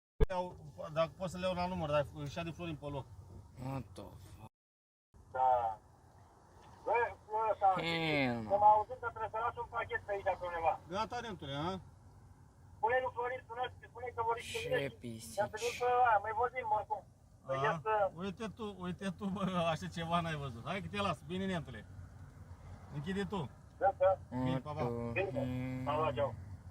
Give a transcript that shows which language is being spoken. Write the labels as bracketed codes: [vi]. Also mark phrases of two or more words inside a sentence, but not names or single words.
[ro] Dacă poți să le iau la număr, dar ieșea de Florin pe loc. [en] What the fuck? [ro] Da. Bă, ăsta, am auzit că trebuie să las un pachet pe aici pe undeva. Gata, Nentule, ha? Spune lui Florin, spune că vorbiți cu mine Ce și pisici. ne întâlnim pe ăla, mai vorbim oricum. Păi Uite tu, bă, așa ceva n-ai văzut. Hai că te las, bine, Nentule. Închide tu. Da, da. Bine, pa, pa. Bine, pa, pa, ceau.